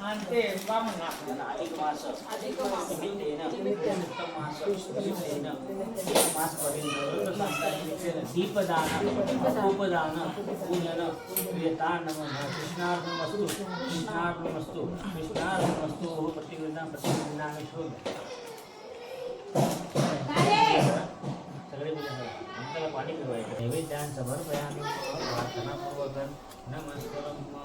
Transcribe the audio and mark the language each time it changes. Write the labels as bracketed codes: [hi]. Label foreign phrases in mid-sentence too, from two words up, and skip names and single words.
[sa] अधिक मास निमित्तेन उत्तम मास निमित्तेन मास दीपदान उपदान पूजन प्रियतान नमः कृष्णार्पणमस्तु कृष्णार्पणमस्तु कृष्णार्पणमस्तु प्रतिगृहामि [mr] सगळे अंगाला पाणी फिरवायचं [sa] नैवेद्यान समर्पयामि प्रार्थनापूर्वक नमस्कारम